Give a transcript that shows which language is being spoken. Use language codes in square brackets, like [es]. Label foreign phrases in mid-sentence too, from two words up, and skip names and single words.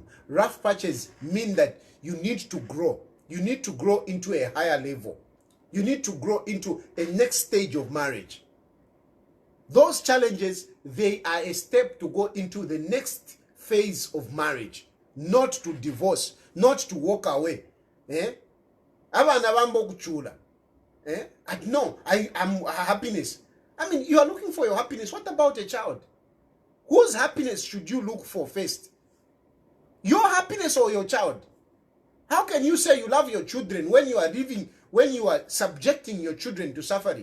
[en] Rough patches mean that you need to grow. You need to grow into a higher level. You need to grow into a next stage of marriage. Those challenges, they are a step to go into the next phase of marriage. Not to divorce, not to walk away. [bem] Abana bambo kuchula. No, [en] I'm happiness. I mean, you are looking for your happiness. What about a child? Whose happiness should you look for first? Your happiness or your child? How can you say you love your children when you are subjecting your children to suffering?